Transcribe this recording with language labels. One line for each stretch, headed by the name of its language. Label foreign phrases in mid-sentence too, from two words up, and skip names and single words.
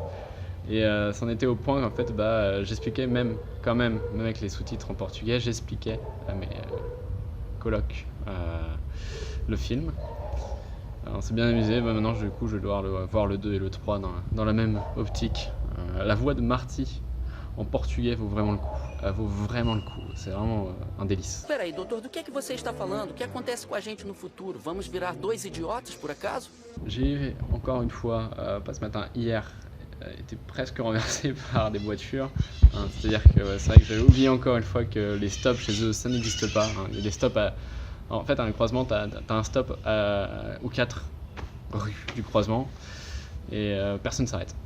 French: Et c'en était au point qu'en fait, j'expliquais même avec les sous-titres en portugais, j'expliquais à mes colocs le film. On s'est bien amusé, maintenant du coup je vais devoir voir le 2 et le 3 dans la même optique. La voix de Marty en portugais vaut vraiment le coup. C'est vraiment un délice.
Portuguese: Espera aí, doutor, do que é que você está falando? O que acontece com a gente no futuro? Vamos virar dois idiotas, por acaso?
French: J'ai encore une fois, pas ce matin, hier, été presque renversé par des voitures. C'est-à-dire que c'est vrai que j'avais oublié encore une fois que les stops chez eux, ça n'existe pas. Il y a des stops en fait, à un croisement, t'as un stop aux 4 rues du croisement et personne ne s'arrête.